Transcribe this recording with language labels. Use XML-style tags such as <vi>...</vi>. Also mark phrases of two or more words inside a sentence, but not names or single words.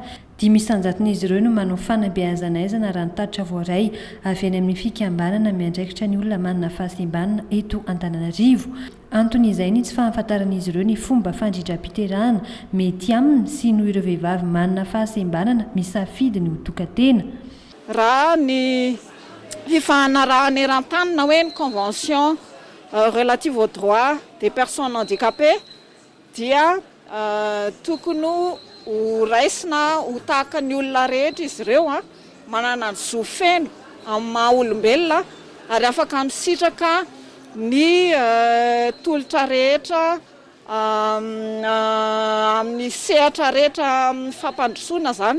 <mg>5 isan-jaton'izy ireo no manao fanabeazana aizana raha ny tatitra voaray avy any amin'ny fikambanana miandraikitra ny olona manana fahasembanana eto Antananarivo. Anton'izay ny tsy fahafantaran'izy ireo ny fomba fandrindram-piterahana mety aminy sy noho ireo vehivavy manana fahasembanana misafidy ny ho toka-tena. Raha ny fifanarahana eran-tany na hoe ny</mg> <fr>convention relative aux droits des personnes handicapées</fr> <mg>dia tokony ho raisina ho tahaka ny olona rehetra izy ireo manana ny zo feno amin'ny maha olombelona ary afaka misitraka ny tolotra rehetra amin'ny sehatra rehetra fampandrosoana zany.</mg>